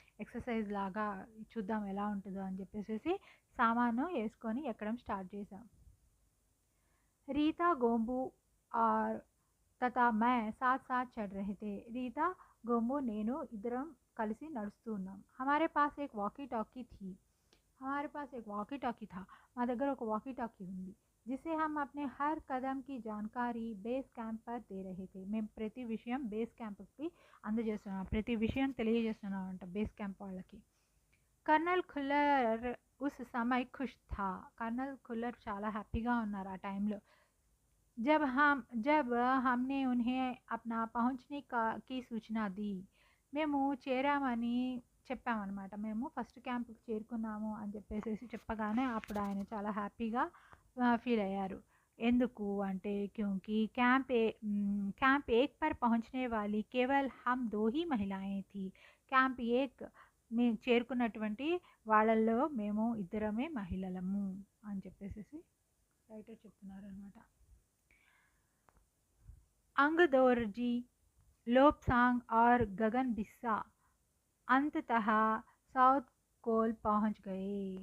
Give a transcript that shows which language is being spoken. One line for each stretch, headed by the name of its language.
Telugu: Exercise లాగా చూద్దాం ఎలా ఉంటుందో అని చెప్పేసి సామాను వేసుకొని ఎక్కడం స్టార్ట్ చేసాం.
Hindi: रीता गोम्बू और तथा मैं साथ साथ चढ़ रहे थे.
Telugu: रीता गोम्बू నేను ఇద్దరం కలిసి నడుస్తూ ఉన్నాం.
Hindi: हमारे पास एक वॉकी टॉकी थी. हमारे पास एक वॉकी टॉकी था.
Telugu: మా దగ్గర ఒక వాకీ టాకీ ఉంది.
Hindi: जिसे हम अपने हर कदम की जानकारी బేస్ క్యాంప్ पर दे रहे थे.
Telugu: మేము ప్రతి విషయం బేస్ క్యాంప్కి అందజేస్తున్నాం, ప్రతి విషయం తెలియజేస్తున్నాం అంట బేస్ క్యాంప్ వాళ్ళకి.
Hindi: कर्नल खुल्लर उस समय खुश था.
Telugu: कर्नल खुल्लर చాలా హ్యాపీగా ఉన్నారు ఆ టైంలో.
Hindi: जब हमने उन्हें अपना पहुंचने की सूचना दी.
Telugu: మేము చేరామని చెప్పామన్నమాట. మేము ఫస్ట్ క్యాంప్కి చేరుకున్నాము అని చెప్పేసి చెప్పగానే అప్పుడు ఆయన చాలా హ్యాపీగా ఫీల్ అయ్యారు. ఎందుకు అంటే
Hindi: क्योंकि कैंप एक पर पहुंचने वाली केवल हम दो ही महिलाएं थी.
Telugu: క్యాంప్ ఏక్ మేము చేరుకున్నటువంటి వాళ్ళల్లో మేము ఇద్దరమే మహిళలము అని చెప్పేసి రైటర్ చెప్తున్నారు అనమాట.
Hindi: अंगदोरजी, लोपसांग और गगन बिस्सा अंततः साउथ कोल पहुंच गए.